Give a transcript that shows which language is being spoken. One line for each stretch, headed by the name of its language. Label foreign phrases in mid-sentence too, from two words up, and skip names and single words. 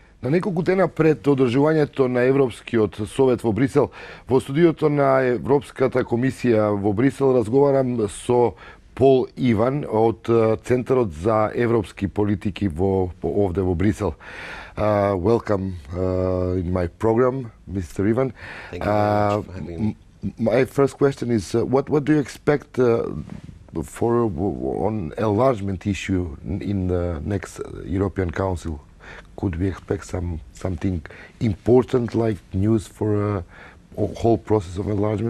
Macedonian: Неколку дена пред одржувањето на Европскиот совет во Брисел, во студиото на Европската комисија во Брисел разговарам со Пол Иван од Центарот за европски политики овде во Брисел.
English: Welcome in my program, Mr. Ivan. Thank you very much for having me. My first question is, what do you expect for on enlargement issue in the next European Council? Could we expect something important like news for a whole process of enlargement?